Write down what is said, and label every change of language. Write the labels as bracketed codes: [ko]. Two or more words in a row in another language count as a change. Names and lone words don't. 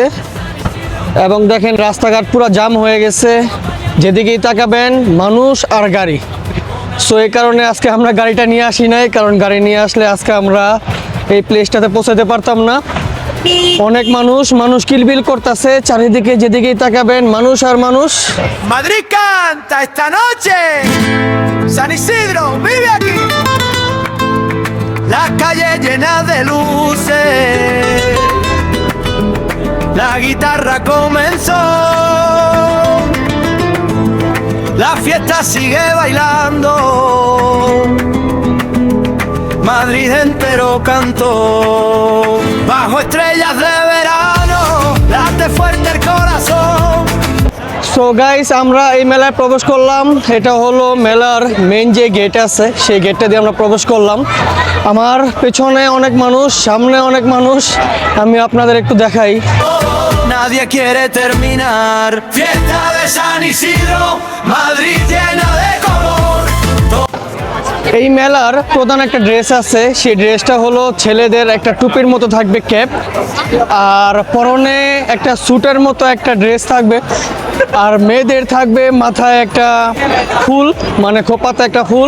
[bn] এবং দেখেন রাস্তাঘাট পুরো জাম হয়ে গেছে, যেদিকেই তাকাবেন মানুষ আর গাড়ি। সো এই কারণে আজকে আমরা গাড়িটা নিয়ে আসি নাই, কারণ গাড়ি নিয়ে আসলে আজকে আমরা এই প্লেসটাতে পৌঁছাতে পারতাম না। অনেক মানুষ কিলবিল করতেছে, চারিদিকে যেদিকেই তাকাবেন মানুষ আর মানুষ। [es] Madrid canta esta noche, San Isidro vive aquí, las calles llenas de luces, la guitarra comenzó, la fiesta sigue bailando, Madrid entero cantó, bajo estrellas de verano, late fuerte el corazón. [en] so guys [bn] আমরা এই মেলায় প্রবেশ করলাম। এটা হলো মেলার মেইন যে গেট আছে, সেই গেটটা দিয়ে আমরা প্রবেশ করলাম। আমার পেছনে অনেক মানুষ, সামনে অনেক মানুষ, আমি আপনাদের একটু দেখাই। [es] Nadie quiere terminar. Fiesta de San Isidro, Madrid llena de color. [bn] এই মেলার প্রধান একটা ড্রেস আছে, সেই ড্রেসটা হলো ছেলেদের একটা টুপির মতো থাকবে ক্যাপ, আর পরনে একটা স্যুটের মতো একটা ড্রেস থাকবে, আর মেয়েদের থাকবে মাথায় একটা ফুল, মানে খোপাতে একটা ফুল।